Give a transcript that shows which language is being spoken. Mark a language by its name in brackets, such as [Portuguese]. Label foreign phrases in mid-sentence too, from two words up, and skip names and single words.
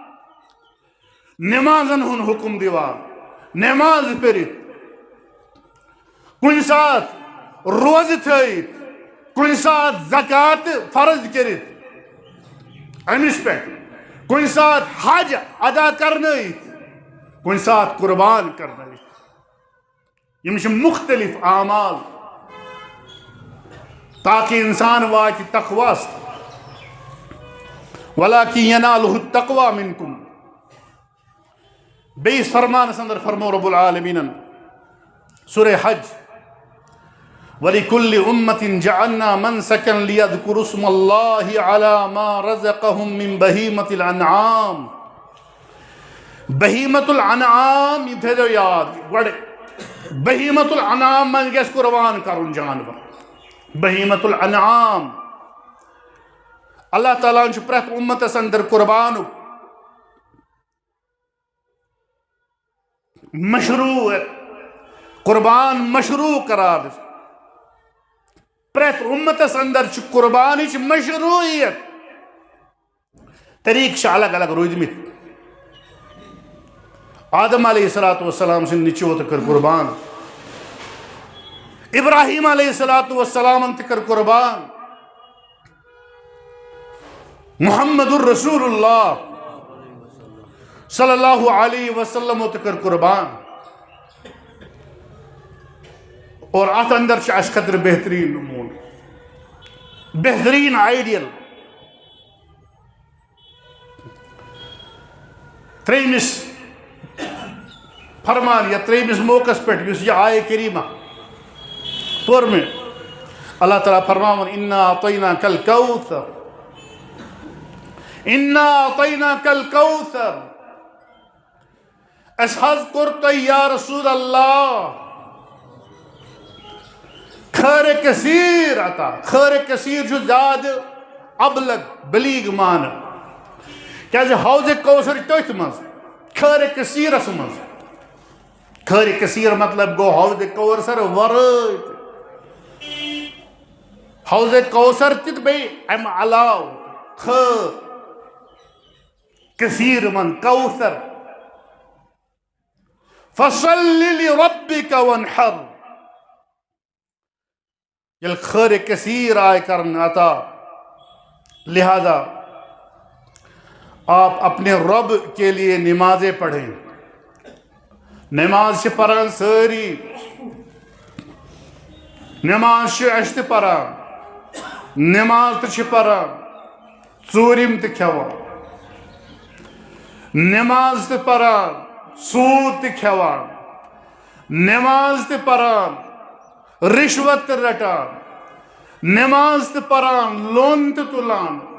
[Kashmiri] نمازن ہُنٛد حُکم دِوان نماز پٔرِتھ کُنہِ ساتہٕ روزٕ تھٲیِتھ کُنہِ ساتہٕ زکات فرض کٔرِتھ أمِس پٮ۪ٹھ کُنہِ ساتہٕ حج ادا کرنٲیِتھ کُنہِ ساتہٕ قربان کرنٲیِتھ یِم چھِ مختلف اعمال تاکہ انسان واتہِ تقواس [Arabic] وَلَٰكِن يَنَالُهُ التَّقْوَىٰ مِنكُمْ [Kashmiri] بیٚیِس فرمانس اندر فرمو رب العالمین سورہ حج [Arabic] وَلِكُلِّ أُمَّةٍ جَعَلْنَا مَنْسَكًا لِيَذْكُرُوا اسْمَ اللَّهِ عَلَىٰ مَا رَزَقَهُم مِّن بَهِيمَةِ الْأَنْعَامِ بہیمت الانعام [Kashmiri] یہ تھے جو یاد گوڑے [Arabic] بہیمت الانعام [Kashmiri] من گیس قربان کرن جانور [Arabic] بہیمت الانعام [Kashmiri] اللہ تعالیٰ چھُ پرٛٮ۪تھ اُمتس اندر قربان مشروع قربان مشروع قرار پرٛٮ۪تھ اُمتس اندر چھُ قربانٕچ مشروعیت طریقہٕ چھِ الگ الگ روٗدمٕتۍ آدم [Arabic] علیہ السلام [Kashmiri] سٕنٛدۍ نیٚچوٗ تہِ کٔر قربان ابراہیم [Arabic] علیہ السلام [Kashmiri] تہِ کٔر قربان محمد [Arabic] الرسول اللہ صلی اللہ علیہ وسلم [Kashmiri] تہِ کٔر قربان اور اتھ اندر چھِ اَسہِ خٲطرٕ بہتریٖن نموٗنہٕ بہتریٖن آئیڈیل ترٛیٚیمِس فرمان یا ترٛیٚیمِس موقعس پٮ۪ٹھ یُس یہِ آیے کریٖمہ پوٚر مےٚ اللہ تعالیٰ فرماوان [Arabic] اِنَّا أَعْطَيْنَاكَ الْكَوْثَرَ اِنَّا أَعْطَيْنَاكَ الْكَوْثَرَ [Kashmiri] اَسہِ حظ کوٚر تۄہہِ [Arabic] یا رسول اللہ [Kashmiri] خٲرِ کثیٖر عطا خٲرِ کثیٖر چھُ زیادٕ ابلغ بلیٖغ معنی کیٛازِ حوضِ کوثر تٔتھۍ منٛز خٲرِ کثیٖرس منٛز خٲرِ کثیٖر مطلب گوٚو حوضِ کوثر ورٲے حوضِ کوثر تہِ تہٕ بیٚیہِ امہِ علاوٕ خٲر کثیٖر من کوثر [Arabic] فَصَلِّ لِرَبِّكَ وَانْحَرْ [Kashmiri] ییٚلہِ خٲرِ کثیٖر آیہِ کرنہٕ عطا [Urdu] لہذا آپ اپنے رب کے لیے نمازیں پڑھیں [Kashmiri] نماز چھِ پران سٲری نماز چھِ أسۍ تہِ پران نماز تہِ چھِ پران ژوٗرِم تہِ کھٮ۪وان نماز تہِ پران سوٗد تہِ کھٮ۪وان نماز تہِ پران رِشوت تہِ رٹان نماز تہِ پران لون تہِ تُلان